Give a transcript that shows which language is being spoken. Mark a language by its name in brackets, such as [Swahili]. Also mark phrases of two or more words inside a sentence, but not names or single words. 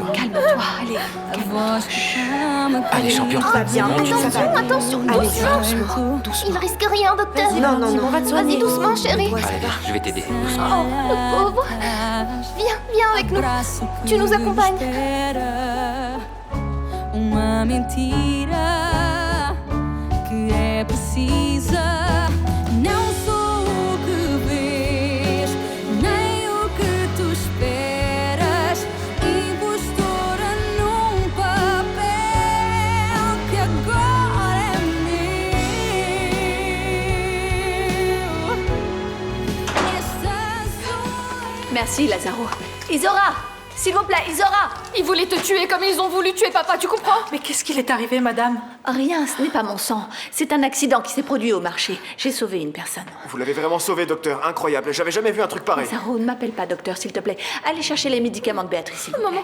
[French] Calme-toi, allez. Allez, champion. Tout va bien, ça va Attention, aller. attention, Allez, doucement! Il risque rien, docteur! Non, non, non. Vas-y, doucement, chérie! Allez, je vais t'aider. Oh, le pauvre! Viens avec nous! Tu nous accompagnes! [Portuguese] Uma mentira que é precisa. Não sou o que vês, nem o que tu esperas. Impostora num papel que agora é meu. Esta sou eu. [French] Merci, Lazaro. Isora, s'il vous plaît, Isora. Ils voulaient te tuer comme ils ont voulu tuer papa, tu comprends? Mais qu'est-ce qu'il est arrivé, madame? Rien, ce n'est pas mon sang. C'est un accident qui s'est produit au marché. J'ai sauvé une personne. Vous l'avez vraiment sauvé, docteur, incroyable. J'avais jamais vu un truc pareil. Lazaro, ne m'appelle pas docteur, s'il te plaît. Allez chercher les médicaments de Béatrice, s'il vous plaît.